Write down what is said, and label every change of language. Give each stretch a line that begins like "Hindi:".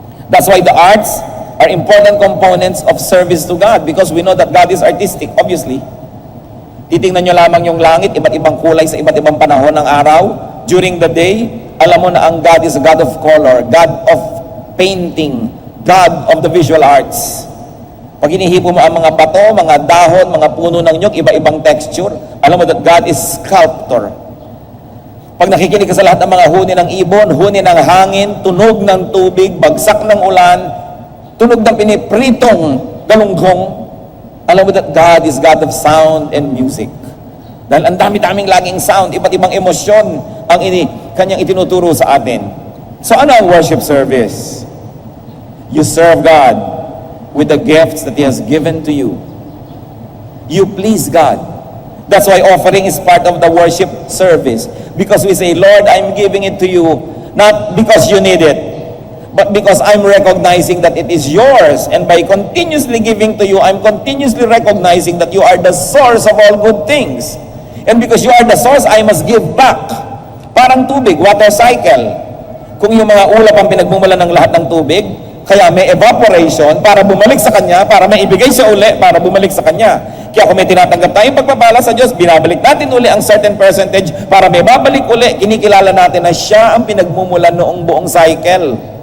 English: That's why the arts are important components of service to God, because we know that God is artistic, obviously.
Filipino: Titingnan nyo lamang yung langit, iba't ibang kulay sa iba't ibang panahon ng araw,
English: during the day,
Filipino: alam mo na ang
English: God is a God of color, God of painting, God of the visual arts.
Filipino: Pag inihipo mo ang mga bato, mga dahon, mga puno ng nyug, iba-ibang texture, alam mo
English: that God is sculptor.
Filipino: Pag nakikinig ka sa lahat ng mga huni ng ibon, huni ng hangin, tunog ng tubig, bagsak ng ulan, tunog ng pinipritong galunggong, alam mo
English: that God is God of sound and music.
Filipino: Dahil ang dami-daming laging sound, iba't ibang emosyon ang kanyang itinuturo sa atin. So ano ang worship service?
English: You serve God with the gifts that He has given to you. You please God. That's why offering is part of the worship service. Because we say, Lord, I'm giving it to you, not because you need it, but because I'm recognizing that it is yours. And by continuously giving to you, I'm continuously recognizing that you are the source of all good things. And because you are the source, I must give back.
Filipino: Parang tubig, water cycle. Kung yung mga ulap ang pinagmumulan ng lahat ng tubig, kaya may evaporation para bumalik sa Kanya, para may ibigay siya uli, para bumalik sa Kanya. Kaya kung may tinatanggap tayong pagpapala sa Diyos, binabalik natin uli ang certain percentage para may babalik uli, kinikilala natin na siya ang pinagmumulan noong buong cycle.